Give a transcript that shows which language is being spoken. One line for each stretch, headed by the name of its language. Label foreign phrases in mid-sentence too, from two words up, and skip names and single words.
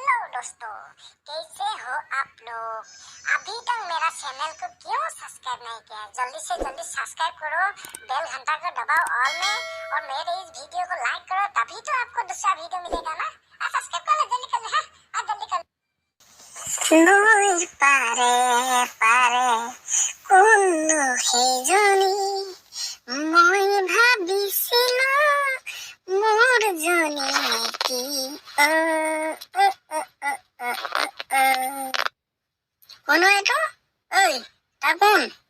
Hindi: दोस्तों, कैसे हो आप लोग? अभी तक मेरा चैनल को क्यों सब्सक्राइब नहीं किया? जल्दी से जल्दी सब्सक्राइब करो, बेल घंटा को दबाओ ऑल में, और मेरे इस वीडियो को लाइक करो, तभी तो आपको दूसरा वीडियो मिलेगा ना। सब्सक्राइब कर लो, जल्दी कर लो। हाँ, जल्दी कर लो।
Assamese: নই পারে পারে কোন সেইজনী মই ভাবিছিলো মোৰ জনী নেকি কোন এইটো ঐ তই কোন